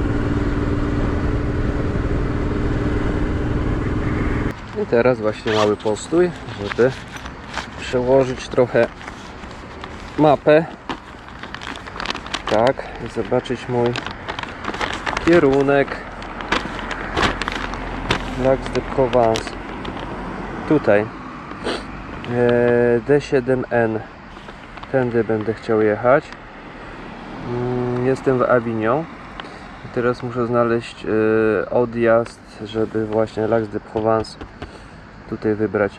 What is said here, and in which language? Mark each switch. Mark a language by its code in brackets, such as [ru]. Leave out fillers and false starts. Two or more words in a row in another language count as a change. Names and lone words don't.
[pl] I teraz właśnie mały postój, żeby przełożyć trochę mapę. Tak, i zobaczyć mój kierunek. Lacs de Provence. Tutaj D7N. Tędy będę chciał jechać. Jestem w Avignon. Teraz muszę znaleźć odjazd, żeby właśnie Lacs de Provence tutaj wybrać.